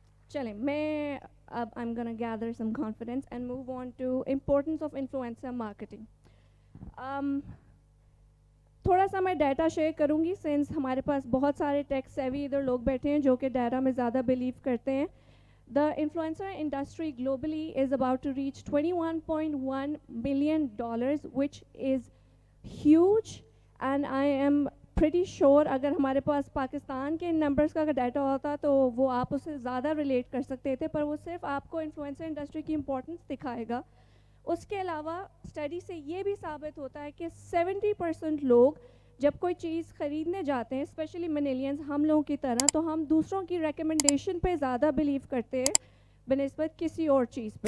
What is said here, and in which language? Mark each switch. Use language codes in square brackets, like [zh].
[ur] چلیں میں اب [en] I am gonna gather some confidence and move on to importance of influencer marketing. [ur] تھوڑا سا میں ڈیٹا شیئر کروں گی سنس ہمارے پاس بہت سارے ٹیک سیوی ادھر لوگ بیٹھے ہیں جو کہ ڈیٹا میں زیادہ بلیو کرتے ہیں. [en] The influencer industry globally is about to reach $21.1 billion, which is huge. And I am pretty sure [ur] اگر ہمارے پاس پاکستان کے نمبرز کا اگر ڈیٹا ہوتا تو وہ آپ اسے زیادہ ریلیٹ کر سکتے تھے, پر وہ صرف آپ کو انفلوئنسر انڈسٹری کی امپورٹنس دکھائے گا. اس کے علاوہ اسٹڈی سے یہ بھی ثابت ہوتا ہے کہ 70% لوگ جب کوئی چیز خریدنے جاتے ہیں, اسپیشلی ملیلینز ہم لوگوں کی طرح, تو ہم دوسروں کی ریکمنڈیشن پہ زیادہ بلیو کرتے ہیں بنسبت کسی اور چیز پہ.